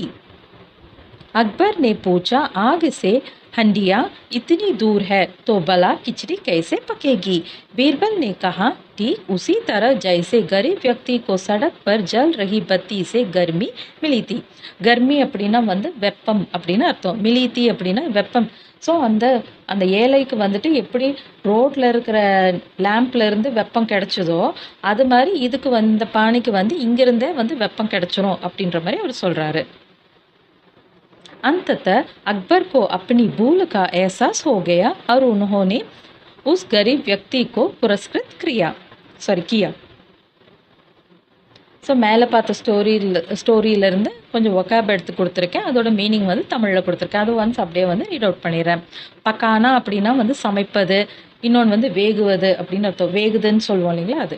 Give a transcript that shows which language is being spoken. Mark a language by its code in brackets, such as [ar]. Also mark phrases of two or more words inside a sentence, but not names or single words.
[hi] अकबर ने पूछा, आग से हंडिया इतनी दूर है तो भला खिचड़ी कैसे पकेगी? बीरबल ने कहा, ठीक उसी तरह जैसे गरीब व्यक्ति को सड़क पर जल रही बत्ती से गर्मी मिली थी। [ta] गर्मी அப்படின்னா வந்து வெப்பம் அப்படின்னு அர்த்தம். மிலித்தி அப்படின்னா வெப்பம். ஸோ அந்த ஏழைக்கு வந்துட்டு எப்படி ரோட்ல இருக்கிற லேம்ப்ல இருந்து வெப்பம் கிடைச்சதோ அது மாதிரி இதுக்கு இந்த பானைக்கு வந்து இங்கிருந்தே வந்து வெப்பம் கிடைச்சிரும் அப்படின்ற மாதிரி அவர் சொல்றாரு. [hi] अंततः अकबर को अपनी भूल का एहसास हो गया और उन्होंने उस गरीब व्यक्ति को पुरस्कृत किया. [ta] ஸோ மேலே பார்த்த ஸ்டோரியிலேருந்து கொஞ்சம் ஒக்காப் எடுத்து கொடுத்துருக்கேன். அதோட மீனிங் வந்து தமிழில் கொடுத்துருக்கேன். அது ஒன்ஸ் அப்படியே வந்து [en] read out [ta] பண்ணிடுறேன். பக்கானா அப்படின்னா வந்து சமைப்பது, இன்னொன்று வந்து வேகுவது அப்படின்னு அர்த்தம். வேகுதுன்னு சொல்லுவோம் இல்லைங்களா அது.